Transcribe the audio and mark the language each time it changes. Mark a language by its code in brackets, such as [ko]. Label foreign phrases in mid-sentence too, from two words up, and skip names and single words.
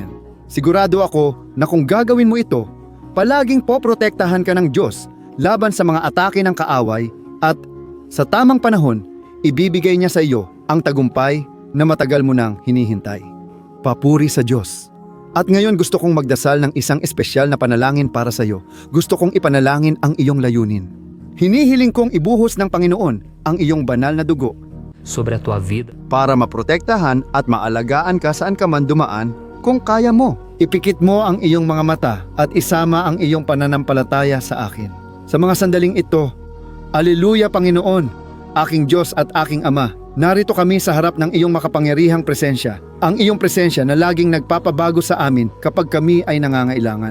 [tl] Sigurado ako na kung gagawin mo ito, palaging poprotektahan ka ng Diyos laban sa mga atake ng kaaway at sa tamang panahon, ibibigay niya sa iyo ang tagumpay na matagal mo nang hinihintay. Papuri sa Diyos. At ngayon gusto kong magdasal ng isang espesyal na panalangin para sa iyo. Gusto kong ipanalangin ang iyong layunin. Hinihiling kong ibuhos ng Panginoon ang iyong banal na dugo [pt] Sobre a tua vida. [tl] para maprotektahan at maalagaan ka saan ka man dumaan kung kaya mo. Ipikit mo ang iyong mga mata at isama ang iyong pananampalataya sa akin. Sa mga sandaling ito, Aleluya Panginoon, aking Diyos at aking Ama. Narito kami sa harap ng iyong makapangyarihang presensya. Ang iyong presensya na laging nagpapabago sa amin kapag kami ay nangangailangan.